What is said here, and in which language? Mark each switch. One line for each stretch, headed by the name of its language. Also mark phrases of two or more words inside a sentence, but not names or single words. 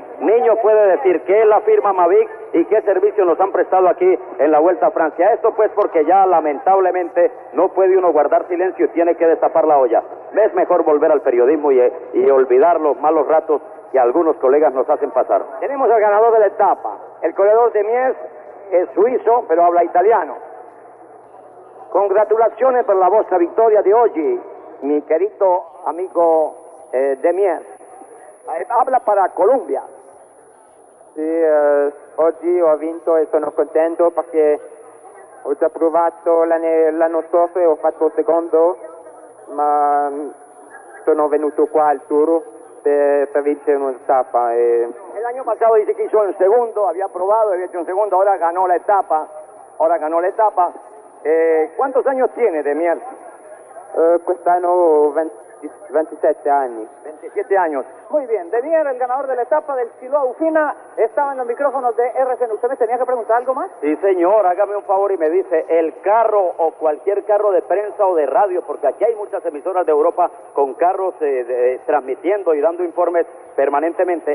Spanish: Niño puede decir qué es la firma Mavic y qué servicio nos han prestado aquí en la Vuelta a Francia. Esto pues porque ya lamentablemente no puede uno guardar silencio y tiene que destapar la olla. Es mejor volver al periodismo y olvidar los malos ratos que algunos colegas nos hacen pasar. Tenemos al ganador de la etapa. El corredor de Mies es suizo, pero habla italiano.
Italian: Congratulaciones per la vostra vittoria di oggi,
Spanish: mi querido amigo de
Italian: Mies.
Spanish: Habla para Colombia.
Italian: Sì, oggi ho vinto e sono contento perché ho già provato l'anno scorso e ho fatto secondo, ma sono venuto qua al Tour per vincere una etapa.
Spanish: El año pasado dice que hizo en segundo, había probado, había hecho en segundo, ahora ganó la etapa. ¿Cuántos años tiene de Mies?
Italian: Quest'anno 27 anni.
Spanish: 27 años. Muy bien. De Mier, el ganador de la etapa del Siloa Ufina, estaba en los micrófonos de RCN. ¿Usted me tenía que preguntar algo más? Sí, señor. Hágame un favor y me dice, el carro o cualquier carro de prensa o de radio, porque aquí hay muchas emisoras de Europa con carros transmitiendo y dando informes permanentemente.